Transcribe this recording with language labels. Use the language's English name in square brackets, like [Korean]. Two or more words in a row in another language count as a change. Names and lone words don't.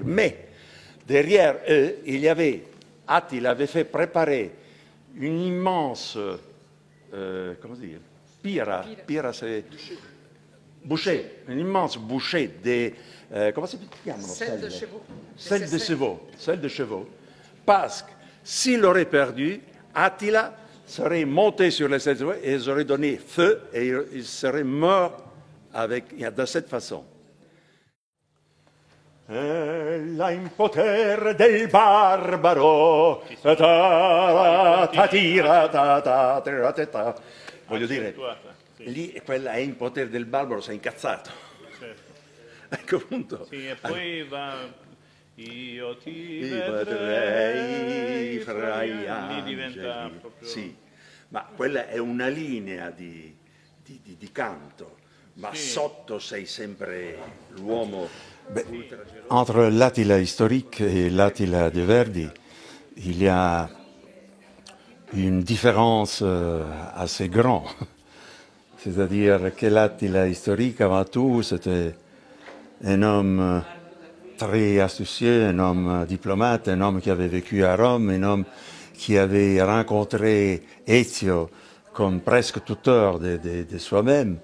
[French] Mais derrière eux, il y avait, Attila avait fait préparer une immense, comment dire, pira c'est boucher, une immense bouchée de, comment ça s'appelle? Selle de chevaux. Parce que s'il aurait perdu, Attila serait monté sur les selle de chevaux et ils auraient donné feu et il serait mort de cette façon. [Italian] L'impoter del barbaro, voglio dire, lì quella è impoter del barbaro, sei incazzato. Ecco appunto. Sì, e poi va, io ti vedrei fra gli lì diventa proprio... Sì, ma quella è una linea di canto, ma sì. Sotto sei sempre l'uomo. [French] Entre l'Attila historique et l'Attila de Verdi, il y a une différence assez grande. C'est-à-dire que l'Attila historique, avant tout, c'était un homme très astucieux, un homme diplomate, un homme qui avait vécu à Rome, un homme qui avait rencontré Ezio comme presque tuteur de soi-même.